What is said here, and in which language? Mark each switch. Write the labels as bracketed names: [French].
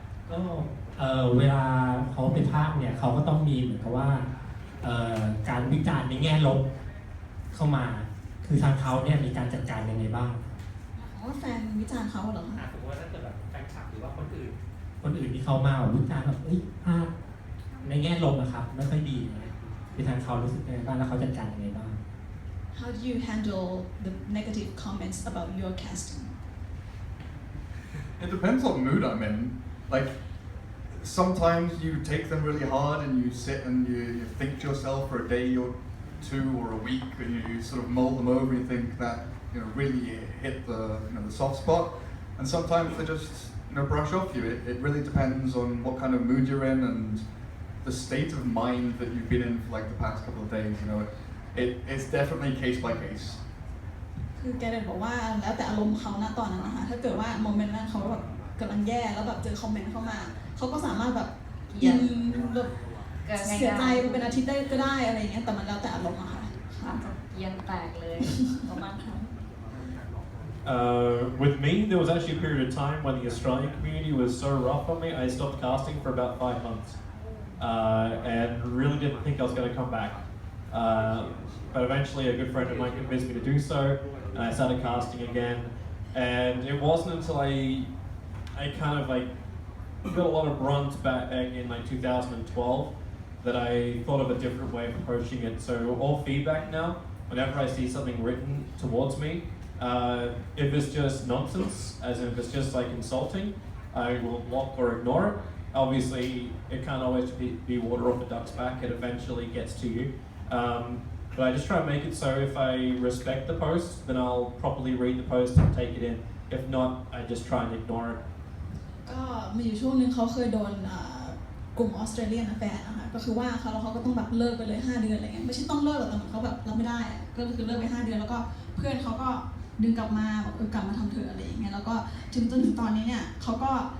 [Thai] ก็เวลาเขาไปภาคเนี่ยเขาก็ต้องมีเหมือนกับว่าการวิจารณ์ในแง่ลบเข้ามาคือทางเขาเนี่ยมีการจัดการยังไงบ้าง แฟนวิจารณ์เขาเหรอคะ สมมติว่าถ้าเกิดแบบแฟนคลับหรือว่าคนอื่นที่เขามาวิจารณ์แบบภาคในแง่ลบนะครับไม่ค่อยดีคือทางเขารู้สึกยังไงบ้างแล้วเขาจัดการยังไงบ้าง [English] How do you handle the negative comments about your casting? It depends what mood I'm in. Like, sometimes you take them really hard and you sit and you think to yourself for a day or 2 or a week, and you sort of mull them over and you think that really hit the the soft spot. And sometimes they just brush off you. It really depends on what kind of mood you're in and the state of mind that you've been in for like the past couple of days. It's definitely case by case. [Thai] คือแกบอกว่าแล้วแต่อารมณ์เขาณตอนนั้นนะคะถ้าเกิดว่าโมเมนต์นั้นเขาแบบกำลังแย่แล้วแบบเจอคอมเมนต์เข้ามาเขาก็สามารถแบบกินแบบเสียใจเป็นอาทิตย์ได้ก็ได้อะไรอย่างเงี้ยแต่มันแล้วแต่อารมณ์อะค่ะ เยียนแตกเลยประมาณนั้น [English] With me, there was actually a period of time when the Australian community was so rough on me, I stopped casting for about 5 months, and really didn't think I was going to come back. But eventually, a good friend of mine convinced me to do so, and I started casting again. And it wasn't until I kind of like got a lot of brunt back in like 2012 that I thought of a different way of approaching it. So all feedback now, whenever I see something written towards me, if it's just nonsense, as in if it's just like insulting, I will block or ignore it. Obviously, it can't always be water off a duck's back. It eventually gets to you. But I just try to make it so if I respect the post, then I'll properly read the post and take it in. If not, I just try and ignore it. [Thai] ก็มีอยู่ช่วงนึงเขาเคยโดนกลุ่มออสเตรเลียนแฟนนะคะก็คือว่าเขาแล้วเขาก็ต้องแบบเลิกไปเลย5 เดือนอะไรเงี้ยไม่ใช่ต้องเลิกแต่เหมือนเขาแบบรับไม่ได้ก็คือเลิกไป5 เดือนแล้วก็เพื่อนเขาก็ดึงกลับมาบอกกลับมาทำเถอะอะไรอย่างเงี้ยแล้วก็จนถึงตอนนี้เนี่ยเขาก็